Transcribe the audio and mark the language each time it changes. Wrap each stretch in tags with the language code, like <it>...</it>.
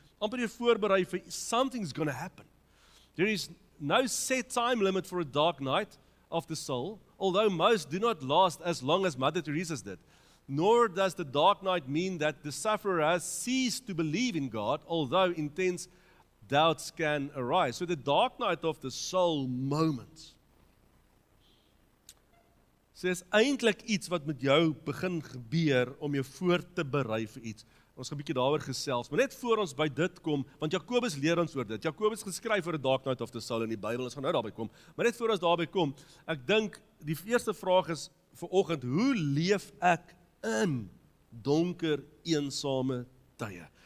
<af>Amper jy voorberei vir</af> <en>something's going to happen. There is no set time limit for a dark night. of the soul, although most do not last as long as Mother Teresa's did. Nor does the dark night mean that the sufferer has ceased to believe in God, although intense doubts can arise. So the dark night of the soul moments.</en> <af>So is eintlik iets wat met jou begin gebeur om jou voor te berei vir iets. Ons gaan 'n bietjie daaroor gesels, maar net voor ons by dit kom, want Jakobus leer ons oor dit. Jakobus geskryf oor 'n</af> <en>dark night of the soul</en> <af>in die Bybel, ons gaan nou daarby kom. Maar net voor ons daarby kom, ek dink die eerste vraag is vir oggend, hoe leef ek in donker, eensame tye?</af>